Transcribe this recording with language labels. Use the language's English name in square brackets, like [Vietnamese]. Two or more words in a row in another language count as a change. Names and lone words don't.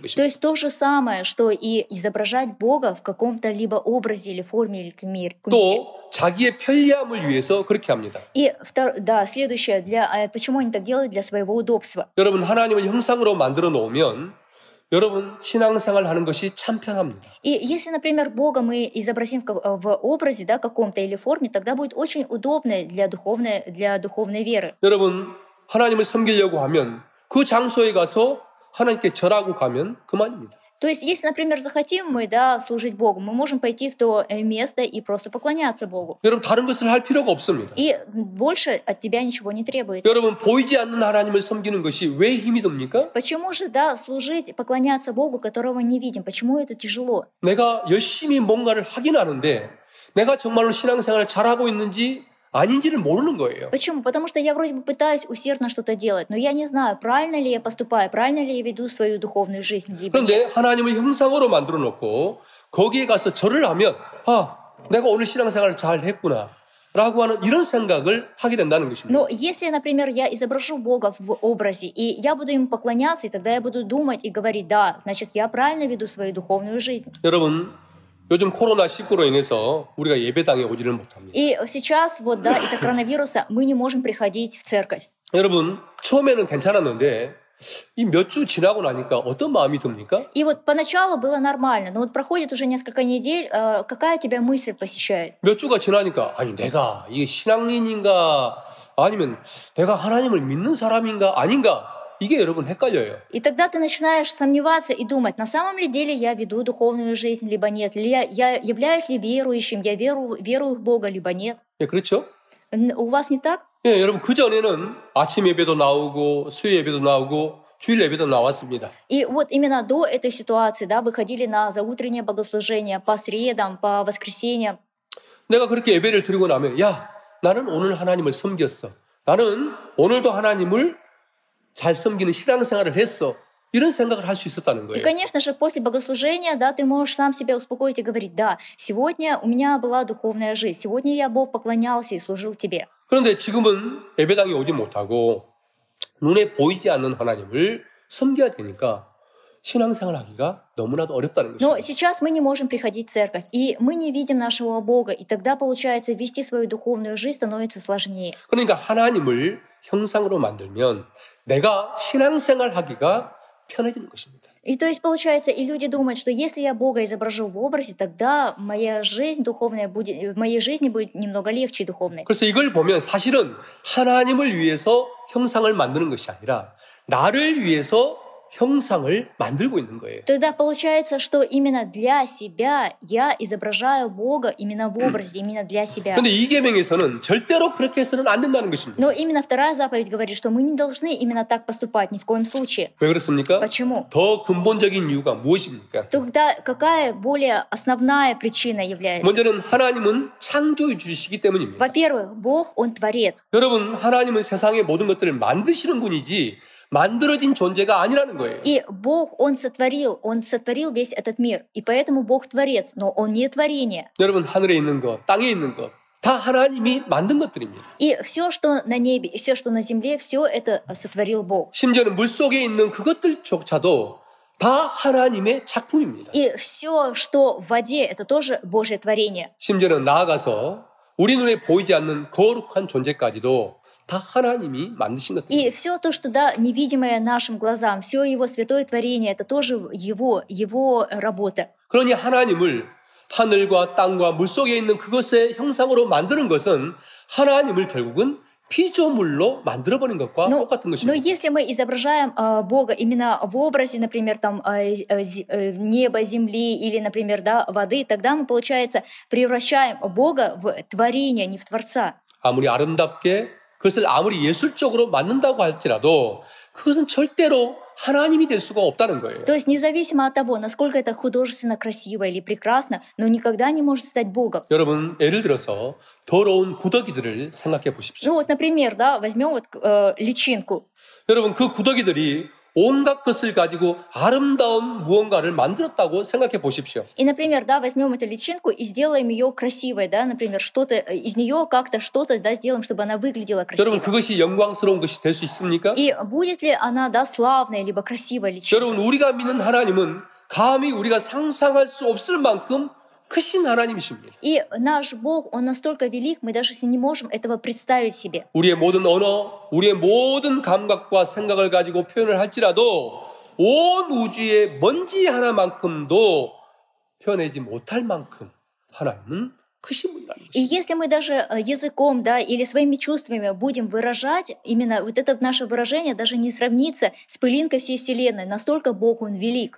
[Russian] То [Korean] 것입니다. [Russian] есть то же самое, что и изображать Бога в каком-то либо образе или форме или кумире. [Korean] 또 자기의 편리함을 위해서 그렇게 합니다. [Russian] И да, следующее, почему они так делают? Для своего удобства. [Korean] 여러분, 하나님을 형상으로 만들어 놓으면 여러분 신앙생활 하는 것이 참 편합니다. [Russian] И если, например, Бога мы изобразим в образе, да, каком-то или форме, тогда будет очень удобно для духовной веры. [Korean] 여러분, 하나님을 섬기려고 하면 그 장소에 가서 하나님께 절하고 가면 그만입니다. [Russian] То есть, если, например, захотим мы, да, служить Богу, мы можем пойти в то место и просто поклоняться Богу. [Korean] 여러분, 다른 것을 할 필요가 없습니다. [Russian] И больше от тебя ничего не требуется. [Korean] 여러분, 보이지 않는 하나님을 섬기는 것이 왜 힘이 듭니까? [Russian] Почему же, да, служить, поклоняться Богу, которого не видим? Почему это тяжело? [Korean] 내가 열심히 뭔가를 하긴 하는데 내가 정말로 신앙생활을 잘하고 있는지 아닌지를 모르는 거예요. [Russian] Почему? Потому что я вроде бы пытаюсь усердно что-то делать, но я не знаю, правильно ли я поступаю, правильно ли я веду свою духовную жизнь. [Korean] 그런데 하나님을 형상으로 만들어 놓고 거기에 가서 절을 하면 내가 오늘 신앙생활을 잘 했구나 라고 하는 이런 생각을 하게 된다는 것입니다. [Russian] Но если, например, я изображу Бога в образе, и я буду ему поклоняться, и тогда я буду думать и говорить, да, значит, я правильно веду свою духовную жизнь. [Korean] 여러분, 요즘 코로나19로 인해서 우리가 예배당에 오지를 못합니다. [Russian] И сейчас, вот, да, из-за коронавируса мы не можем приходить в церковь. [Korean] 여러분, 처음에는 괜찮았는데 이 몇 주 지나고 나니까 어떤 마음이 듭니까? [Russian] И вот поначалу было нормально, но вот проходит уже несколько недель, какая тебя мысль посещает? [Korean] 몇 주가 지나니까 아니 내가 이게 신앙인인가 아니면 내가 하나님을 믿는 사람인가 아닌가 이게 여러분 헷갈려요. [Russian] И тогда ты начинаешь сомневаться и думать, на самом ли деле я веду духовную жизнь, либо нет, я являюсь ли верующим, я верую в Бога, либо нет. [Korean] 예, 그렇죠? [Russian] У вас не так? [Korean] 예, 여러분 그 전에는 아침 예배도 나오고 수요 예배도 나오고 주일 예배도 나왔습니다. [Russian] И вот именно до этой ситуации, да, вы ходили на заутреннее богослужение по средам, по воскресеньям. [Korean] 내가 그렇게 예배를 드리고 나면 야, 나는 오늘 하나님을 섬겼어. 나는 오늘도 하나님을 잘 섬기는 신앙생활을 했어. 이런 생각을 할 수 있었다는 [Russian] И, [Korean] 거예요. [Russian] конечно же, после богослужения, да, ты можешь сам себя успокоить и говорить, да, сегодня у меня была духовная жизнь, сегодня я Бог поклонялся и служил тебе. [Korean] 그런데 지금은 예배당에 오지 못하고 눈에 보이지 않는 하나님을 섬겨야 되니까 신앙생활하기가 너무나도 어렵다는 [Russian] Но [Korean] 것입니다. [Russian] сейчас мы не можем приходить в церковь, и мы не видим нашего Бога, и тогда, получается, вести свою духовную жизнь становится сложнее. [Korean] 그러니까 하나님을 형상으로 만들면 내가 신앙생활하기가 편해지는 것입니다. [Russian] И то есть, получается, и люди думают, что если я Бога изображу в образе, тогда моя жизнь духовная будет, в моей жизни будет немного легче и духовной. [Korean] 그래서 이걸 보면 사실은 하나님을 위해서 형상을 만드는 것이 아니라 나를 위해서 형상을 만들고 있는 거예요. [Russian] Тогда получается, что именно для себя я изображаю Бога именно в образе, именно для себя. [Korean] 근데 이 계명에서는 절대로 그렇게 해서는 안 된다는 것입니다. [Russian] Но именно вторая заповедь говорит, что мы не должны именно так поступать, ни в коем случае. [Korean] 왜 그렇습니까? [Russian] Почему? [Korean] 더 근본적인 이유가 무엇입니까? [Russian] Тогда какая более основная причина является? [Korean] 먼저는 하나님은 창조주이시기 때문입니다. [Russian] Во-первых, Бог, Он Творец. [Korean] 여러분, 하나님은 세상의 모든 것들을 만드시는 분이지 만들어진 존재가 아니라는 거예요. [Russian] И Бог, Он сотворил весь этот мир. И поэтому Бог Творец, но Он не творение. [Korean] 여러분, 하늘에 있는 것, 땅에 있는 것, 다 하나님이 만든 것들입니다. [Russian] И все, что на небе, и все, что на земле, все это сотворил Бог. [Korean] 심지어는 물속에 있는 그것들조차도 다 하나님의 작품입니다. [Russian] И все, что в воде, это тоже Божье творение. [Korean] 심지어는 나아가서 우리 눈에 보이지 않는 거룩한 존재까지도 다 하나님이 만드신 [Russian] И [Korean] 것들입니다. [Russian] все то, что да, невидимое нашим глазам, все Его святое творение, это тоже Его работа. [Korean] 그러니 하나님을 하늘과 땅과 물속에 있는 그것의 형상으로 만드는 것은 하나님을 결국은 피조물로 만들어버린 것과 똑같은 [Russian] Но [Korean] 것입니다. [Russian] если мы изображаем Бога именно в образе, например, там, неба, земли или, например, да, воды, тогда мы, получается, превращаем Бога в творение, не в Творца. [Korean] 아무리 아름답게 그것을 아무리 예술적으로 만든다고 할지라도 그것은 절대로 하나님이 될 수가 없다는 거예요. [Russian] То есть независимо от того, насколько это художественно красиво или прекрасно, но никогда не может стать Богом. [Korean] 여러분, 예를 들어서 더러운 구더기들을 생각해 보십시오. [Russian] Ну вот, например, да, возьмем вот личинку. [Korean] 여러분, 그 구더기들이 온갖 것을 가지고 아름다운 무언가를 만들었다고 생각해 보십시오. [Russian] И, например, да, возьмем эту личинку и сделаем ее красивой, да, например, что-то из нее как-то что-то, да, сделаем, чтобы она выглядела красиво. [Korean] 여러분, 그것이 영광스러운 것이 될 수 있습니까? [Russian] И будет ли она, да, славная либо красивая личинка? [Korean] 여러분, 우리가 믿는 하나님은 감히 우리가 상상할 수 없을 만큼 크신 하나님이십니다. [Russian] И наш Бог, Он настолько велик, мы даже не можем этого представить себе. [Korean] 우리의 모든 언어, 우리의 모든 감각과 생각을 가지고 표현을 할지라도 온 우주의 먼지 하나만큼도 표현하지 못할 만큼 하나님은 크신 분이라는 [Russian] И [Korean] 것입니다. [Russian] если мы даже языком, да, или своими чувствами будем выражать, именно вот это наше выражение даже не сравнится с пылинкой всей Вселенной, настолько Бог, Он велик.